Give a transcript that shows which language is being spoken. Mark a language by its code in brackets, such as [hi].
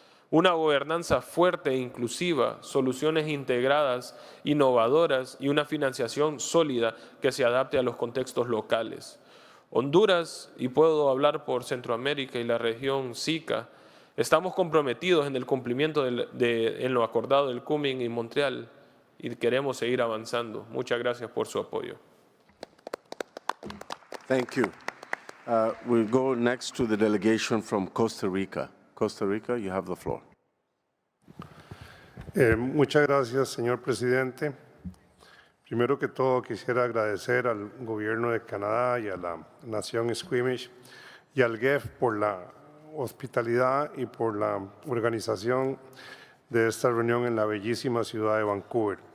[es] Una gobernanza fuerte e inclusiva, soluciones integradas, innovadoras y una financiación sólida que se adapte a los contextos locales. Honduras, y puedo hablar por Centroamérica y la región SICA, estamos comprometidos en el cumplimiento en lo acordado del Kunming y Montreal, y queremos seguir avanzando. Muchas gracias por su apoyo. [en] Thank you. We'll go next to the delegation from Costa Rica. Costa Rica, you have the floor. [es] Muchas gracias, señor presidente. Primero que todo, quisiera agradecer al gobierno de Canadá y a la nación Squamish y al GEF por la hospitalidad y por la organización de esta reunión en la bellísima ciudad de Vancouver.